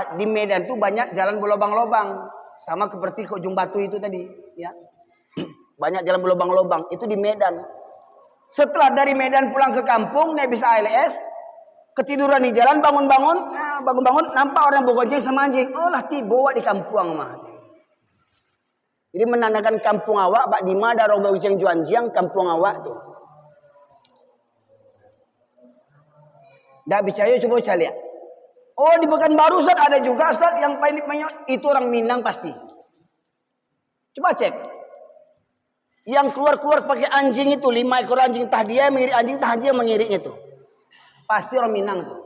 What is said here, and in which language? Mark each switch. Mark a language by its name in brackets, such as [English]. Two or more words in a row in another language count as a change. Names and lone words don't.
[Indonesian] Di Medan tuh banyak jalan berlobang-lobang. Sama seperti ke Ujung Batu itu tadi, ya. Banyak jalan berlobang-lobang. Itu di Medan. Setelah dari Medan pulang ke kampung, naik bis ALS, ketiduran di jalan, bangun-bangun, nampak orang bergonceng sama anjing. [Minangkabau] Oh lah, tiba di kampung mah. Jadi menandakan kampung awak, Pak Dima ada orang bergonceng juanjiang, kampung awak tuh. [Indonesian] Dah bicara coba lihat. Oh di Pekanbaru Ustaz ada juga Ustaz yang banyak itu orang Minang pasti. Coba cek. Yang keluar pakai anjing itu 5 ekor anjing, tah dia mengirik anjing, tah dia mengiriknya tuh. Pasti orang Minang tuh.